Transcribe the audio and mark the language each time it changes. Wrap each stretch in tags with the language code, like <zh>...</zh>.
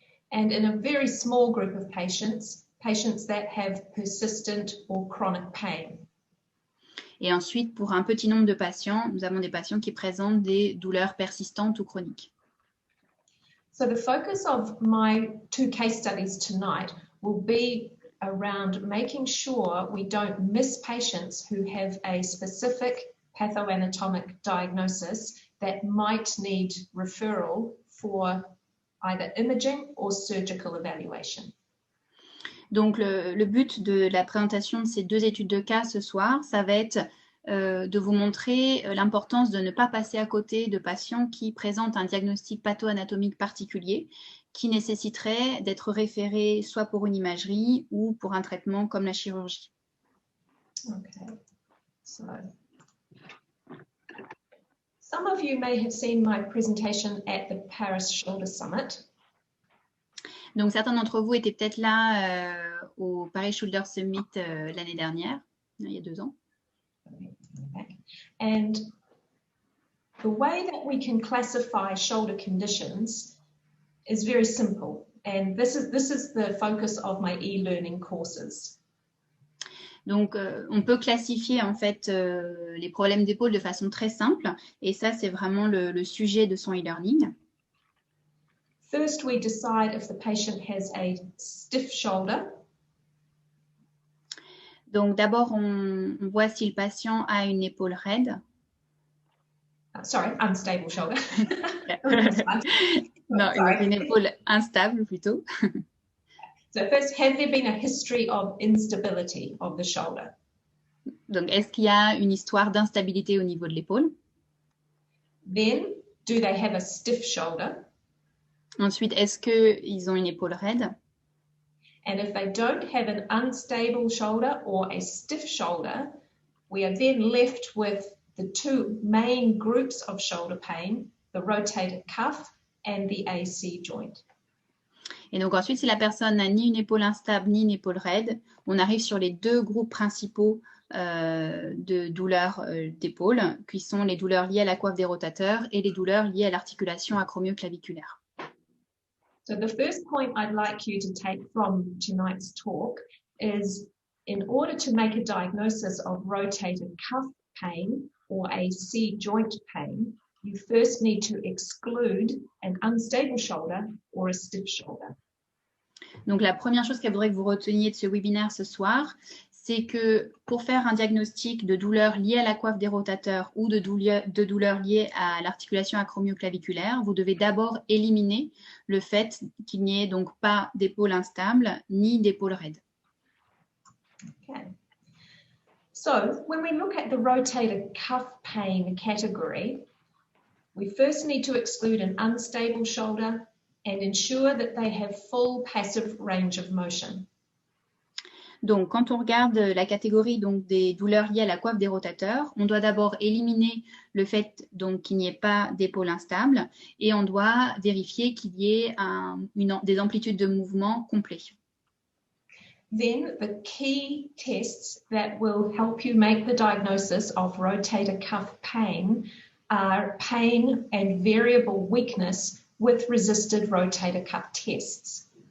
<en>And in a very small group of patients, patients that have persistent or chronic pain.</en> <fr>Et ensuite, pour un petit nombre de patients, nous avons des patients qui présentent des douleurs persistantes ou chroniques.</fr> <en>So the focus of my 2 case studies tonight will be around making sure we don't miss patients who have a specific pathoanatomic diagnosis that might need referral for either imaging or surgical evaluation.</en> <fr>Donc, le but de la présentation de ces 2 études de cas ce soir, ça va être de vous montrer l'importance de ne pas passer à côté de patients qui présentent un diagnostic patho-anatomique particulier qui nécessiterait d'être référés soit pour une imagerie ou pour un traitement comme la chirurgie.</fr> <en>Okay, so some of you may have seen my presentation at the Paris Shoulder Summit.</en> <fr>Donc, certains d'entre vous étaient peut-être là au Paris Shoulder Summit l'année dernière, il y a 2 ans.</fr> <en>And the way that we can classify shoulder conditions is very simple. And this is the focus of my e-learning courses.</en> <fr>Donc, on peut classifier en fait les problèmes d'épaule de façon très simple. Et ça, c'est vraiment le sujet de son e-learning.</fr> <en>First, we decide if the patient has a stiff shoulder.</en> <fr>Donc, d'abord, on voit si le patient a une épaule raide.</fr> <en>Sorry, unstable shoulder.</en> <fr>Non, une épaule instable plutôt.</fr> <en>So first, have there been a history of instability of the shoulder?</en> <fr>Donc, est-ce qu'il y a une histoire d'instabilité au niveau de l'épaule?</fr> <en>Then, do they have a stiff shoulder?</en> <fr>Ensuite, est-ce qu'ils ont une épaule raide?</fr> <en>And if they don't have an unstable shoulder or a stiff shoulder, we are then left with the 2 main groups of shoulder pain, the rotator cuff and the AC joint.</en> <fr>Et donc ensuite, si la personne n'a ni une épaule instable ni une épaule raide, on arrive sur les 2 groupes principaux de douleurs d'épaule, qui sont les douleurs liées à la coiffe des rotateurs et les douleurs liées à l'articulation acromioclaviculaire.</fr> <en>So the first point I'd like you to take from tonight's talk is, in order to make a diagnosis of rotator cuff pain or AC joint pain, you first need to exclude an unstable shoulder or a stiff shoulder.</en> <fr>Donc la première chose qu'elle voudrait que vous reteniez de ce webinaire ce soir, c'est que pour faire un diagnostic de douleur liée à la coiffe des rotateurs ou de douleur liée à l'articulation acromioclaviculaire, vous devez d'abord éliminer le fait qu'il n'y ait donc pas d'épaule instable ni d'épaule raide.</fr> <en>Okay. So when we look at the rotator cuff pain category, we first need to exclude an unstable shoulder and ensure that they have full passive range of motion.</en> <fr>Donc, quand on regarde la catégorie donc, des douleurs liées à la coiffe des rotateurs, on doit d'abord éliminer le fait donc, qu'il n'y ait pas d'épaule instable et on doit vérifier qu'il y ait des amplitudes de mouvement complets.</fr> <en>Then the key tests that will help you make the diagnosis of rotator cuff pain are pain and variable weakness with resisted rotator cuff tests.</en>